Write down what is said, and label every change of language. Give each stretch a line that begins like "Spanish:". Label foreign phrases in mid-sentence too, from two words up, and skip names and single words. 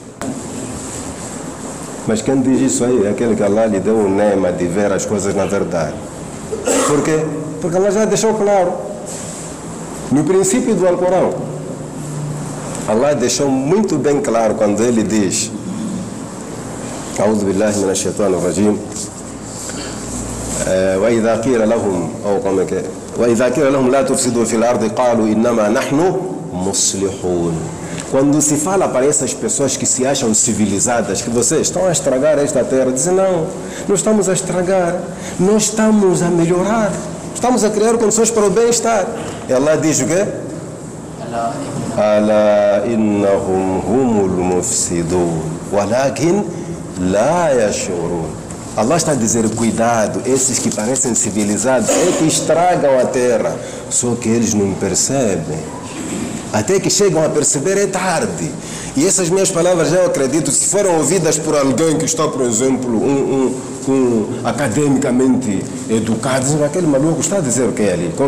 Portuguese: Mas quem diz isso aí é aquele que Allah lhe deu o nema de ver as coisas na verdade. Por quê? Porque Allah já deixou claro, no princípio do Alcorão, Allah deixou muito bem claro quando ele diz
Arabic: أعوذ بالله من الشيطان الرجيم وإذا قيل لهم
Portuguese: أو como é que é
Arabic: وإذا قيل لهم لا تفسدوا في الأرض قالوا إنما نحن مصلحون.
Portuguese: Quando se fala para essas pessoas que se acham civilizadas, que vocês estão a estragar esta terra, dizem não, não estamos a estragar, nós estamos a melhorar, estamos a criar condições para o bem-estar. E Allah diz o quê?
Arabic: ألا إنهم هم المفسدون ولكن لا يشعرون.
Portuguese: Allah está a dizer, cuidado, esses que parecem civilizados é que estragam a terra, só que eles não percebem. Até que chegam a perceber é tarde. E essas minhas palavras, eu acredito, se foram ouvidas por alguém que está, por exemplo, academicamente educado, aquele maluco está a dizer o que é ali?